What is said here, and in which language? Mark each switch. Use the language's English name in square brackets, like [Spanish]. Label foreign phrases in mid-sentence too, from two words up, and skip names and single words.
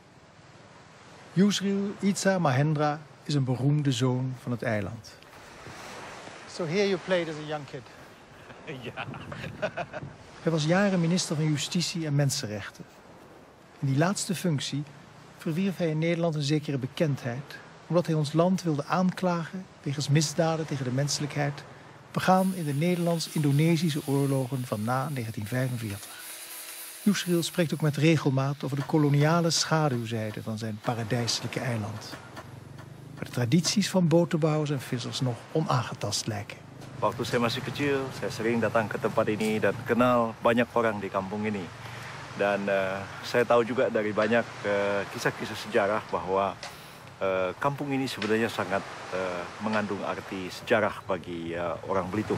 [Dutch] Yusril Itza Mahendra is een beroemde zoon van het eiland. [English] So here you played as a young kid. [Dutch] Ja. Hij was jaren minister van Justitie en Mensenrechten. In die laatste functie verwierf hij in Nederland een zekere bekendheid, omdat hij ons land wilde aanklagen wegens misdaden tegen de menselijkheid begaan in de Nederlands-Indonesische oorlogen van na 1945. Yusril spreekt ook met regelmaat over de koloniale schaduwzijde van zijn paradijselijke eiland, waar de tradities van botenbouwers en vissers nog onaangetast lijken. [Indonesian] Waktu saya masih kecil, saya sering datang ke tempat ini dan kenal banyak orang di kampung ini. Dan saya tahu juga dari banyak kisah-kisah sejarah bahwa kampung ini sebenarnya sangat mengandung arti sejarah bagi orang Belitung.